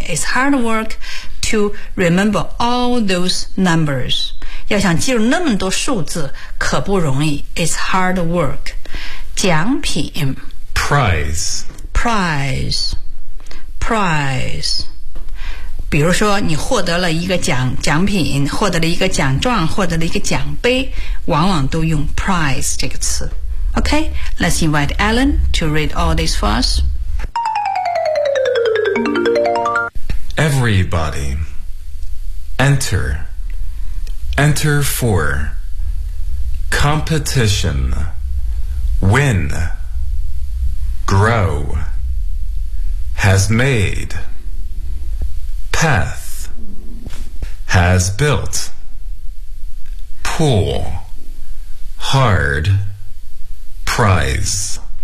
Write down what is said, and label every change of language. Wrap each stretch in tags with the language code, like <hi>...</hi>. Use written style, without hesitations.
<en>It's hard work to remember all those numbers.</en> <zh>要想记住那么多数字可不容易。</zh> <en>It's hard work. 奖品 Prize. Prize. Prize.</en> <zh>比如说你获得了一个 奖品，获得了一个奖状，获得了一个奖杯，往往都用 prize 这个词。</zh> <en>OK, let's invite Alan to read all this for us. Everybody, enter, enter for competition, win, grow, has made, path, has built, pool, hard, prize.</en>